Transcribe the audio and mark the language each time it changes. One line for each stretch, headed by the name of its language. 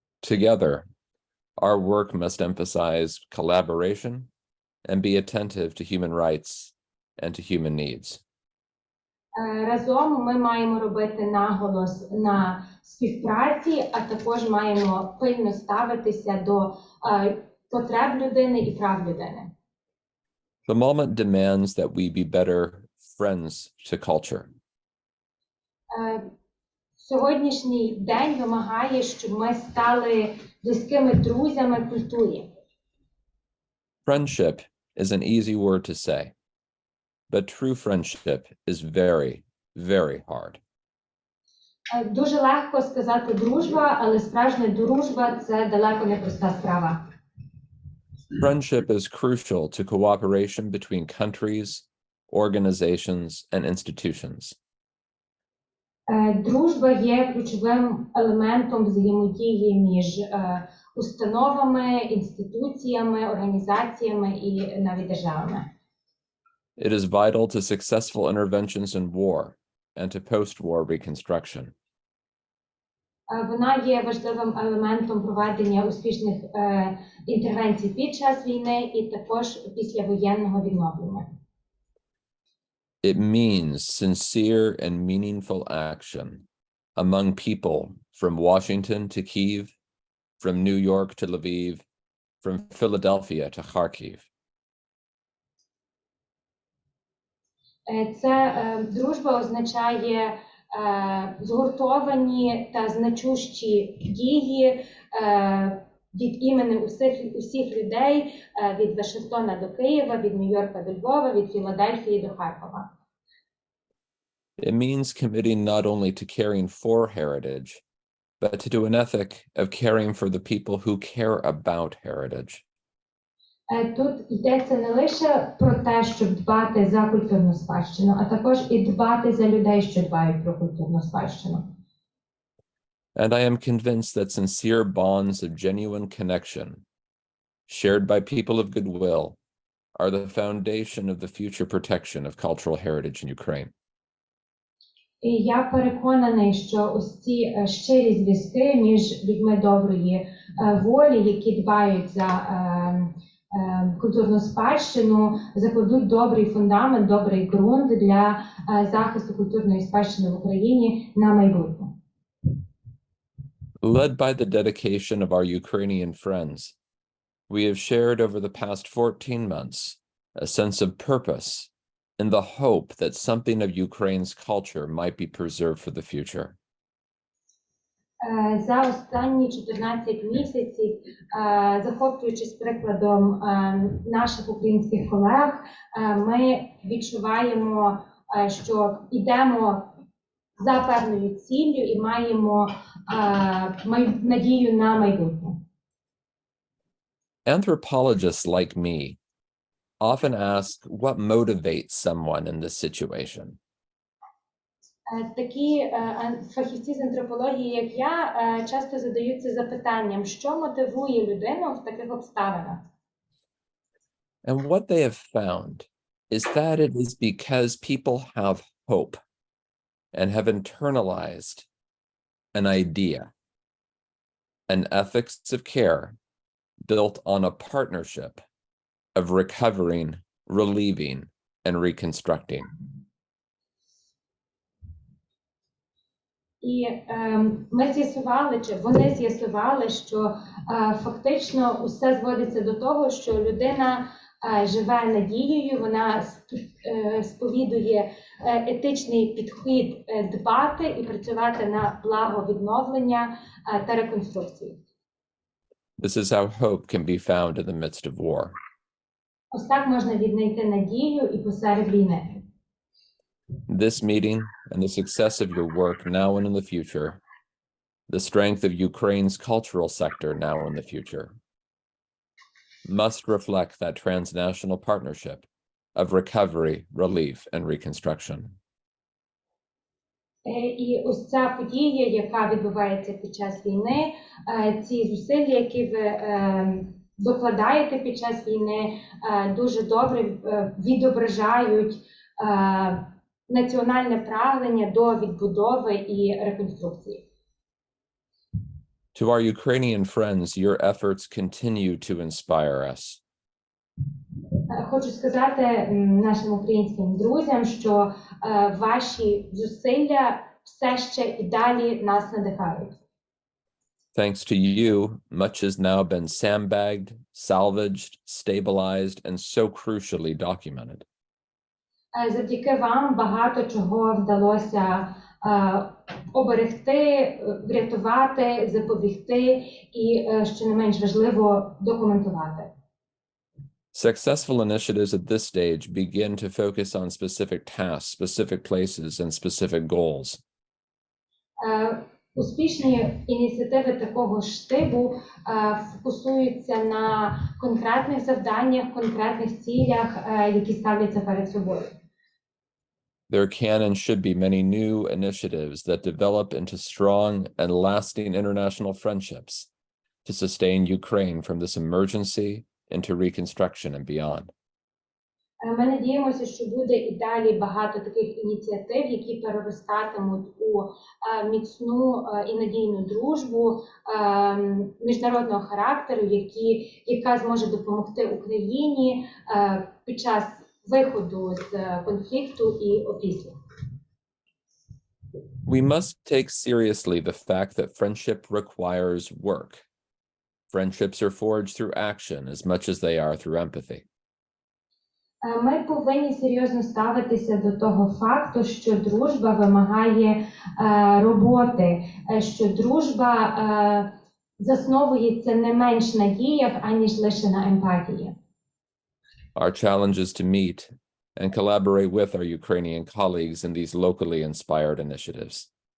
English: Together, our work must emphasize collaboration and be attentive to human rights and to human needs.
Ukrainian: Разом ми маємо робити наголос на співпраці, а також маємо пильно ставитися до потреб людини і прав людини.
English: The moment demands that we be better friends to culture.
Ukrainian: Сьогоднішній день вимагає, щоб ми стали близькими друзями культурі.
English: Friendship is an easy word to say, but true friendship is very, very hard.
Ukrainian: Дуже легко сказати дружба, але справжня дружба – це далеко не проста справа.
English: Friendship is crucial to cooperation between countries, organizations, and institutions.
Ukrainian: Дружба є ключовим елементом взаємодії між установами, інституціями, організаціями і навіть державами.
English: It is vital to successful interventions in war and to post-war reconstruction.
Ukrainian: Вона є важливим елементом проведення успішних інтервенцій під час війни і також післявоєнного відновлення.
English: It means sincere and meaningful action among people from Washington to Kyiv, from New York to Lviv, from Philadelphia to Kharkiv.
Ukrainian: Це дружба означає згуртовані та значущі дії від імені усіх людей від Вашингтона до Києва, від Нью-Йорка до Львова, від Філадельфії до Харкова.
English: It means committing not only to caring for heritage, but to do an ethic of caring for the people who care about heritage.
Ukrainian: Тут йдеться не лише про те, щоб дбати за культурну спадщину, а також і дбати за людей, що дбають про культурну спадщину.
English: And I am convinced that sincere bonds of genuine connection, shared by people of goodwill, are the foundation of the future protection of cultural heritage in Ukraine.
Ukrainian: І я переконаний, що ось ці щирі зв'язки між людьми доброї волі, які дбають за культурну спадщину, закладуть добрий фундамент, добрий ґрунт для захисту культурної спадщини в Україні на майбутнє.
English: Led by the dedication of our Ukrainian friends, we have shared over the past 14 months a sense of purpose in the hope that something of Ukraine's culture might be preserved for the future.
Ukrainian: За останні 14 місяців, захоплюючись прикладом наших українських колег, ми відчуваємо, що йдемо за певною ціллю і маємо надію на майбутнє.
English: Anthropologists like me often ask what motivates someone in this situation.
Ukrainian: Такі фахівці з антропології, як я, часто задаються запитанням, що мотивує людину в таких обставинах.
English: And what they have found is that it is because people have hope and have internalized an idea, an ethics of care built on a partnership of recovering, relieving, and reconstructing.
Ukrainian: І ми з'ясували, чи вони з'ясували, що фактично усе зводиться до того, що людина живе надією, вона сповідує етичний підхід дбати і працювати на благо відновлення та реконструкції.
English: This is how hope can be found in the midst of war.
Ukrainian: Ось так можна віднайти надію і посеред війни.
English: This meeting and the success of your work now and in the future, the strength of Ukraine's cultural sector now and in the future, must reflect that transnational partnership of recovery, relief, and reconstruction.
Ukrainian: І ось ця подія, яка відбувається під час війни, ці зусилля, які ви докладаєте під час війни, дуже добре відображають національне прагнення до відбудови і реконструкції.
English: To our Ukrainian friends, your efforts continue to inspire us.
Ukrainian: Хочу сказати нашим українським друзям, що ваші зусилля все ще і далі нас надихають.
English: Thanks to you, much has now been sandbagged, salvaged, stabilized, and so crucially documented.
Ukrainian: Завдяки вам багато чого вдалося оберегти, врятувати, запобігти і, що не менш важливо, документувати.
English: Successful initiatives at this stage begin to focus on specific tasks, specific places, and specific goals.
Ukrainian: Успішні ініціативи такого ж типу фокусуються на конкретних завданнях, конкретних цілях, які ставляться перед собою.
English: There can and should be many new initiatives that develop into strong and lasting international friendships to sustain Ukraine from this emergency into reconstruction and beyond.
Ukrainian: Ми надіємося, що буде і далі багато таких ініціатив, які переростатимуть у міцну і надійну дружбу міжнародного характеру, яка зможе допомогти Україні під час виходу з конфлікту і опісля.
English: We must take seriously the fact that friendship requires work. Friendships are forged through action as much as they are through empathy.
Ukrainian: Ми повинні серйозно ставитися до того факту, що дружба вимагає роботи, що дружба засновується не менш на діях, аніж лише на емпатії.
English: Our challenge is to meet and collaborate with our Ukrainian colleagues in these locally inspired initiatives.